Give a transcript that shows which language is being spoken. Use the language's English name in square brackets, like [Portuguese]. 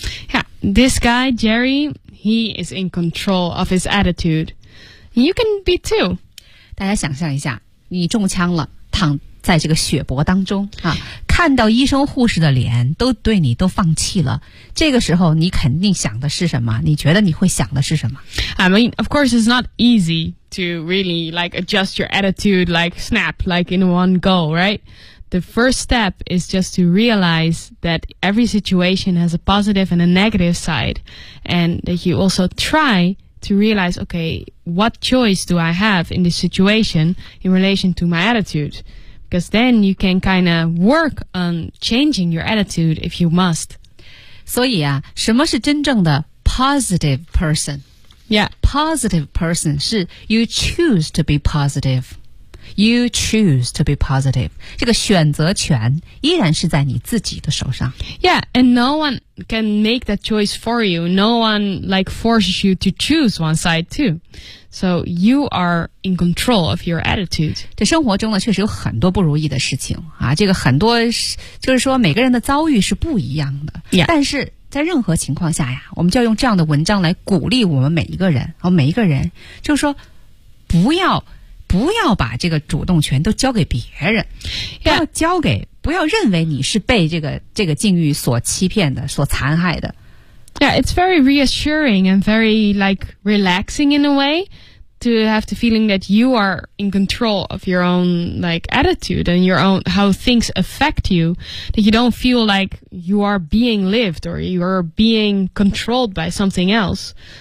[English] Yeah, this guy Jerry, he is in control of his attitude. You can be too. [Chinese] 大家想象一下，你中枪了，躺在这个血泊当中啊，看到医生护士的脸都对你都放弃了，这个时候你肯定想的是什么？你觉得你会想的是什么 [English] ？I mean, of course, it's not easy to really like adjust your attitude like snap, like in one go, right? The first step is just to realize that every situation has a positive and a negative side, and that you also try to realize, okay, what choice do I have in this situation in relation to my attitude? Because then you can kind of work on changing your attitude if you must. [Chinese] 所以啊，什么是真正的 [English] positive person? Yeah. Positive person 是 you choose to be positive. You choose to be positive. [Chinese] 这个选择权依然是在你自己的手上。 [English] Yeah, and no one can make that choice for you. No one like forces you to choose one side too. So you are in control of your attitude. [Chinese] 这生活中呢，确实有很多不如意的事情啊。这个很多就是说每个人的遭遇是不一样的。 Yeah. 但是在任何情况下呀，我们就要用这样的文章来鼓励我们每一个人。然后每一个人就是说，不要把这个主动权都交给别人， yeah. 不要认为你是被这个境遇所欺骗的，所残害的。 [English] Yeah, it's very reassuring and very, like, relaxing in a way to have the feeling that you are in control of your own, like, attitude and your own, how things affect you, that you don't feel like you are being lived or you are being controlled by something else.